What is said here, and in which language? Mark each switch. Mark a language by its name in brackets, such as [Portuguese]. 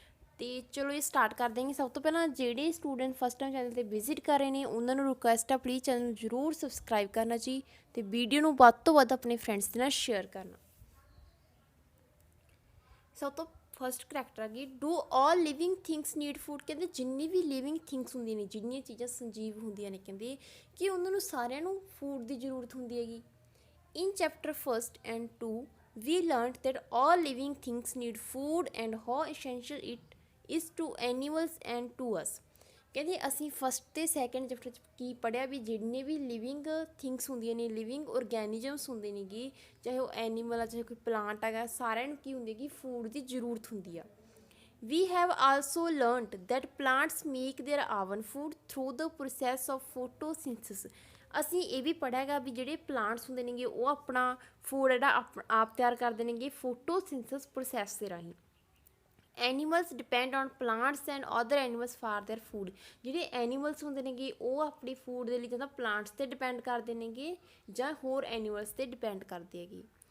[Punjabi] ਅਤੇ ਚਲੋ ਇਹ ਸਟਾਰਟ ਕਰ ਦੇਂਗੇ। ਸਭ ਤੋਂ ਪਹਿਲਾਂ ਜਿਹੜੇ ਸਟੂਡੈਂਟ ਫਸਟ ਟਾਈਮ ਚੈਨਲ 'ਤੇ ਵਿਜ਼ਿਟ ਕਰ ਰਹੇ ਨੇ ਉਹਨਾਂ ਨੂੰ ਰਿਕੁਐਸਟ ਆ, ਪਲੀਜ਼ ਚੈਨਲ ਨੂੰ ਜ਼ਰੂਰ ਸਬਸਕ੍ਰਾਈਬ ਕਰਨਾ ਜੀ, ਅਤੇ ਵੀਡੀਓ ਨੂੰ ਵੱਧ ਤੋਂ ਵੱਧ ਆਪਣੇ ਫਰੈਂਡਸ ਦੇ ਨਾਲ ਸ਼ੇਅਰ ਕਰਨਾ। ਸਭ ਤੋਂ ਫਸਟ ਕਰੈਕਟਰ ਹੈਗੀ, [English] Do all living things need food. [Punjabi] ਕਹਿੰਦੇ ਜਿੰਨੀ ਵੀ ਲਿਵਿੰਗ ਥਿੰਗਸ ਹੁੰਦੀਆਂ ਨੇ, ਜਿੰਨੀਆਂ ਚੀਜ਼ਾਂ ਸੰਜੀਵ ਹੁੰਦੀਆਂ ਨੇ, ਕਹਿੰਦੇ ਕਿ ਉਹਨਾਂ ਨੂੰ ਸਾਰਿਆਂ ਨੂੰ ਫੂਡ ਦੀ ਜ਼ਰੂਰਤ ਹੁੰਦੀ ਹੈਗੀ। [English] In chapter 1 and 2 we learned that all living things need food and how essential it is to animals and to us। [Punjabi] ਕਹਿੰਦੇ ਅਸੀਂ ਫਸਟ ਅਤੇ ਸੈਕਿੰਡ ਚੈਪਟਰ 'ਚ ਕੀ ਪੜ੍ਹਿਆ ਵੀ ਜਿੰਨੇ ਵੀ ਲਿਵਿੰਗ ਥਿੰਗਸ ਹੁੰਦੀਆਂ ਨੇ, ਲਿਵਿੰਗ ਔਰਗੈਨਿਜ਼ਮਸ ਹੁੰਦੇ ਨੇਗੇ, ਚਾਹੇ ਉਹ ਐਨੀਮਲ ਆ ਚਾਹੇ ਕੋਈ ਪਲਾਂਟ ਹੈਗਾ, ਸਾਰਿਆਂ ਨੂੰ ਕੀ ਹੁੰਦੀ ਹੈਗੀ ਫੂਡ ਦੀ ਜ਼ਰੂਰਤ ਹੁੰਦੀ ਆ। [English] We have also learnt that plants make their own food through the process of photosynthesis। [Punjabi] ਅਸੀਂ ਇਹ ਵੀ ਪੜ੍ਹਿਆ ਹੈਗਾ ਵੀ ਜਿਹੜੇ ਪਲਾਂਟਸ ਹੁੰਦੇ ਨੇਗੇ ਉਹ ਆਪਣਾ ਫੂਡ ਜਿਹੜਾ ਆਪ ਤਿਆਰ ਕਰਦੇ ਨੇਗੇ ਫੋਟੋਸਿੰਥਸਿਸ ਪ੍ਰੋਸੈਸ ਦੇ ਰਾਹੀਂ। [English] Animals depend on plants and other animals for their food. [Punjabi] ਜਿਹੜੇ ਐਨੀਮਲਸ ਹੁੰਦੇ ਨੇਗੇ ਉਹ ਆਪਣੀ ਫੂਡ ਦੇ ਲਈ ਜਾਂ ਤਾਂ ਪਲਾਂਟਸ 'ਤੇ ਡਿਪੈਂਡ ਕਰਦੇ ਨੇਗੇ ਜਾਂ ਹੋਰ ਐਨੀਮਲਸ 'ਤੇ ਡਿਪੈਂਡ ਕਰਦੇ ਹੈਗੇ।